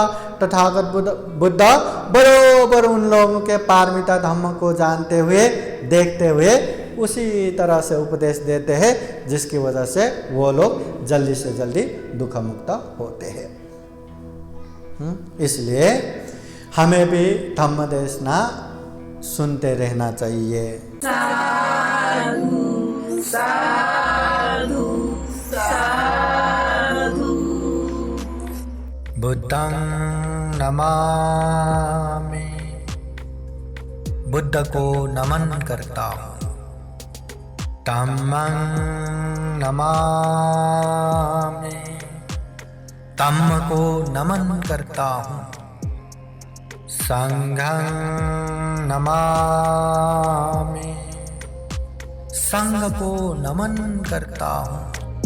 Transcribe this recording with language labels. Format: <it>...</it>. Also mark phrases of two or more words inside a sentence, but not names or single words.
<hi>तथागत बुद्ध बरोबर उन लोगों के पारमिता धम्म को जानते हुए, देखते हुए उसी तरह से उपदेश देते हैं, जिसकी वजह से वो लोग जल्दी से जल्दी दुख मुक्त होते हैं। इसलिए हमें भी धम्म देशना सुनते रहना चाहिए। साधु साधु साधु।</hi> <pi>बुद्धं नमामि,</pi> <hi>बुद्ध को नमन करता हूँ।</hi> <pi>धम्मं नमामि,</pi> <hi>धम्म को नमन करता हूँ।</hi> <pi>संघं नमामि,</pi> <hi>संघ को नमन करता हूँ।</hi>